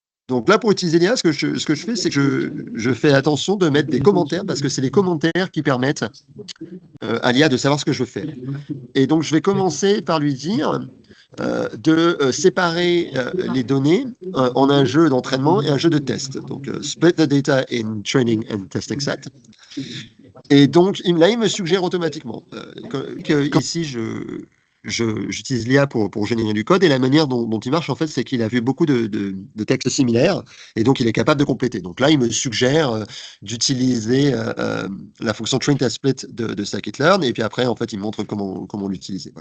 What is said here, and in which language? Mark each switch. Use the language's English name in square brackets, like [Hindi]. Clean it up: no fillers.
[French] Donc là, pour utiliser l'IA, ce que je fais, c'est que je fais attention de mettre des commentaires parce que c'est les commentaires qui permettent à l'IA de savoir ce que je veux faire. Et donc, je vais commencer par lui dire de séparer les données en un jeu d'entraînement et un jeu de test. [English] Donc, split the data in training and testing set. [French] Et donc, là, il me suggère automatiquement que ici, j'utilise l'IA pour générer du code et la manière dont il marche, en fait, c'est qu'il a vu beaucoup de textes similaires et donc il est capable de compléter. Donc là, il me suggère d'utiliser la fonction train test split de scikit-learn et puis après, en fait, il montre comment l'utiliser.